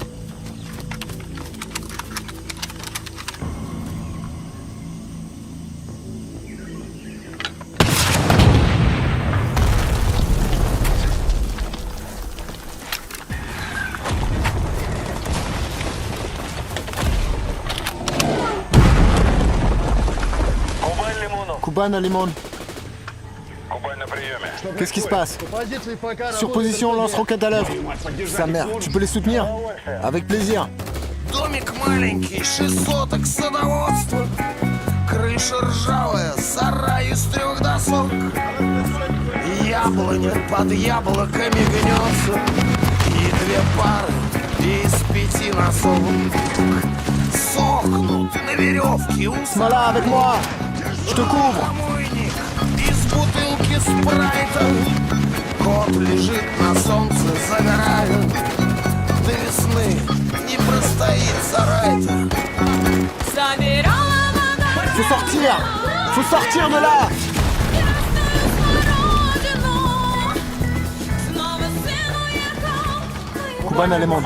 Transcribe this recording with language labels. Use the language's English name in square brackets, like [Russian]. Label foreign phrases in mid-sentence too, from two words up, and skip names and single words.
[French] Kuban à Limon. Qu'est-ce qui se passe? Sur position, lance-roquette à l'œuvre. Sa mère, tu peux les soutenir? Avec plaisir. [Russian] Домик маленький, 6 соток, садоводство. Крыша ржавая, сарай из 3 досок. Яблоня под яблоками гнется. И 2 пары из 5 носов сохнут на веревке у Смола, [French] avec moi. Je te couvre. [Russian] Из бутылки спрайта. Кот лежит на солнце, загорает. До весны не простоит сарай-то. [French] Faut sortir. Faut sortir de là. Kuban à Lemon.